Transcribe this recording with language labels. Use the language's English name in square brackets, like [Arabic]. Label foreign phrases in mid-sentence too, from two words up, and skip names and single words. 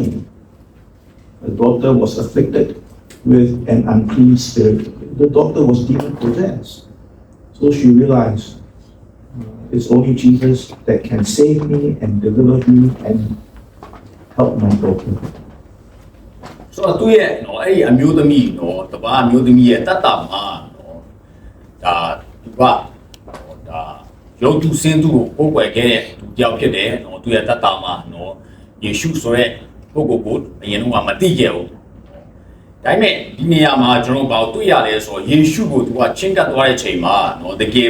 [English] The daughter was afflicted with an unclean spirit. The daughter was demon possessed. So she realized it's only Jesus that can save me and deliver me and help my daughter. [Burmese] So သူရဲ့နော်အဲ့ဒီအမျိုးသမီးနော်တပါးအမျိုးသမီးရဲ့တတ်တာမှာနော်ဒါသူကဒါရုပ်တုစင်တုကိုကိုးကွယ်ခဲ့တဲ့သူတယောက်ဖြစ်တယ်နော်သူရဲ့တတ်တာမှာနော်ယေရှုဆိုတဲ့ပုဂ္ဂိုလ်ကိုအရင်ကမသိခဲ့ဘူးဒါပေမဲ့ဒီနေရာမှာကျွန်တော်ဘာတွေ့ရလဲဆိုတော့ယေရှုကိုသူကချင်းကပ်သွားတဲ့ချိန်မှာနော်တကယ်